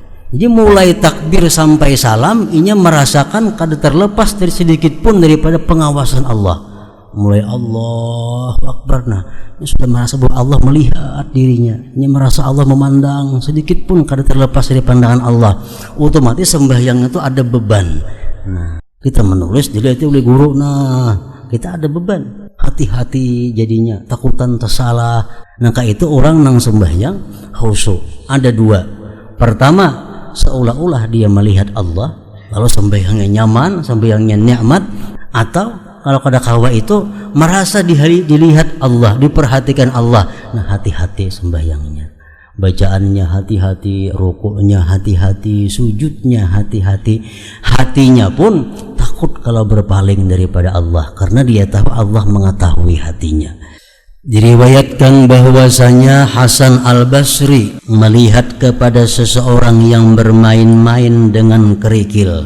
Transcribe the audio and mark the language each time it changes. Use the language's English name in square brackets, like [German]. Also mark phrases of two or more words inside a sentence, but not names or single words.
[Banjar] Jadi mulai takbir sampai salam, inya merasakan kada terlepas dari sedikit pun daripada pengawasan Allah. [Indonesian] Mulai Allahu Akbar, nah ini sudah merasa bahwa Allah melihat dirinya, ini merasa Allah memandang, sedikit pun kada terlepas dari pandangan Allah. Otomatis sembahyang itu ada beban. Nah kita menulis dilihat oleh guru, [Banjar] nah kita ada beban, hati-hati jadinya, takutan tersalah. Nah itu orang nang sembahyang khusyuk. [Indonesian] Ada dua. Pertama, seolah-olah dia melihat Allah, lalu sembahyangnya nyaman, sembahyangnya nikmat. [Banjar] Atau kalau kada kawa itu merasa dilihat Allah, [Indonesian] diperhatikan Allah. Nah hati-hati sembahyangnya, bacaannya hati-hati, rukuknya hati-hati, sujudnya hati-hati. Hatinya pun takut kalau berpaling daripada Allah, karena dia tahu Allah mengetahui hatinya. Diriwayatkan bahwasanya Hasan Al-Basri melihat kepada seseorang yang bermain-main dengan kerikil.